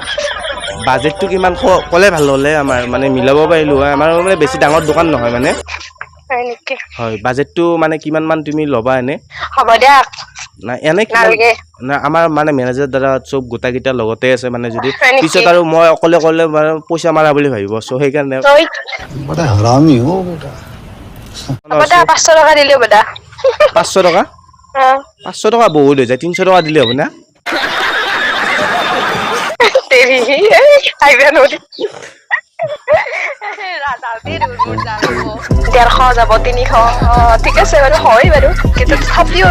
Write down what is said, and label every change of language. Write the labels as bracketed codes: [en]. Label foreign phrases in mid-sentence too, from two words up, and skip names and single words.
[as] বাজেটটো কিমান ক'লে ভাল হ'লে আমাৰ মানে মিলাব পাৰিলো হয় আমাৰ মানে বেছি ডাঙৰ দোকান নহয় মানে হয় নেকি হয় বাজেটটো মানে কিমান মান তুমি ল'বা এনে হ'ব দিয়া না এনে নালাগে না আমাৰ মানে মেনেজাৰ দ্বাৰা চব গোটাকেইটা লগতে আছে মানে যদি হয় নেকি? পিছত আৰু মই অকলে মানে পইচা মাৰা বুলি ভাবিব চ' সেইকাৰণে তই [hi] बड़ा हरामी हो बेटा [as] হ'ব দিয়া 500 টকা দিলে হ'ব দিয়া 500 টকা 500 টকা বহুত হৈ যায় 300 টকা দিলে হ'ব না তেৰি আহিবা নদী 150 যাব 300 ঠিক আছে বাৰু হয় বাৰু কিন্তু তথাপিও